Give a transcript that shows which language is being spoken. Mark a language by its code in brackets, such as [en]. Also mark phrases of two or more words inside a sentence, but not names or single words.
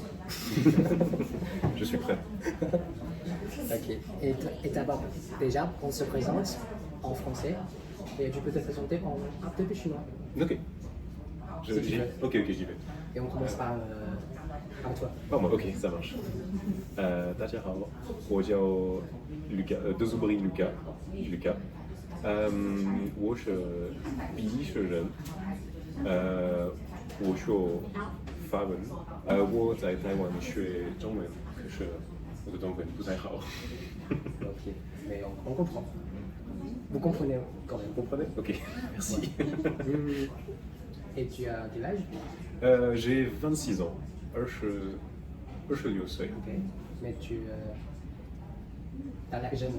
[fr] Je suis prêt. Ok. Et d'abord, déjà, on se présente en français et tu peux te présenter en un peu plus chinois. Ok. Si tu veux. Ok, j'y vais. Et on commence par toi. Par moi, ok, ça marche. [zh] 大家好，我叫德祖布里Lucas，我是比利时人，我说法文，我在台湾学中文，可是我的中文不太好。 [fr] Ok. Mais on comprend. Vous comprenez quand même. Vous comprenez? Ok, merci. Et tu as quel âge? J'ai 26 ans, 26 岁. Ok. Mais tu as l'air jeune.